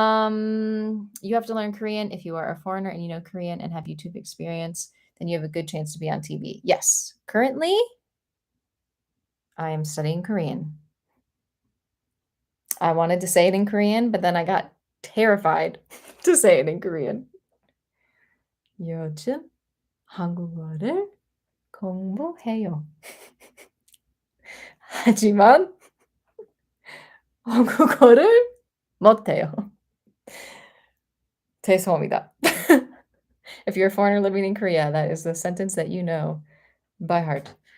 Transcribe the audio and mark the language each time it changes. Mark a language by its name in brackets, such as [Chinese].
[English] You have to learn Korean if you are a foreigner and you know Korean and have YouTube experience, then you have a good chance to be on TV. Yes. Currently, I am studying Korean. I wanted to say it in Korean, but then I got terrified to say it in Korean. [Korean] 요즘 한국어를 공부해요. 하지만 한국어를 못해요. 죄송합니다. [English] If you're a foreigner living in Korea, that is the sentence that you know by heart.